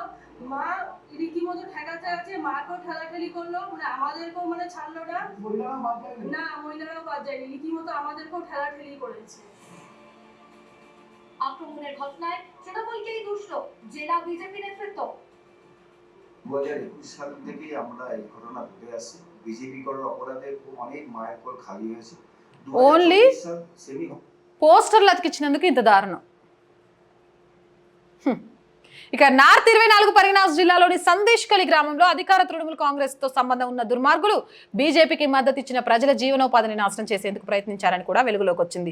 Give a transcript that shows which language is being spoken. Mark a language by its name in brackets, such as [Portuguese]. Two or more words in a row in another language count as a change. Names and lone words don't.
[Bangla] মা রীতিমতো ঠেকাতে আছে, মাকেও ঠেলাঠেলি করলো, মানে আমাদেরকেও মানে ছাড়লো না, না মহিলারাও বাদ যায়নি, রীতিমতো আমাদেরকেও ঠেলাঠেলি করেছে। আক্রমণের ঘটনায় তৃণমূলকেই দুষ্ট জেলা বিজেপি নেতৃত্ব। 2021 সাল থেকেই আমরা এই ঘটনা ঘটে আসছে। বিজেপি করার অপরাধে অনেক মায়ের কোল খালি হয়েছে। [Telugu] ఓన్లీ పోస్టర్లు అతికించినందుకు ఇంత దారుణం. ఇక నార్త్ 24 పరినాస్ జిల్లాలోని సందేశ్కలి గ్రామంలో అధికార తృణమూల్ కాంగ్రెస్ తో సంబంధం ఉన్న దుర్మార్గులు బీజేపీకి మద్దతు ఇచ్చిన ప్రజల జీవనోపాధిని నాశనం చేసేందుకు ప్రయత్నించారని కూడా వెలుగులోకి వచ్చింది.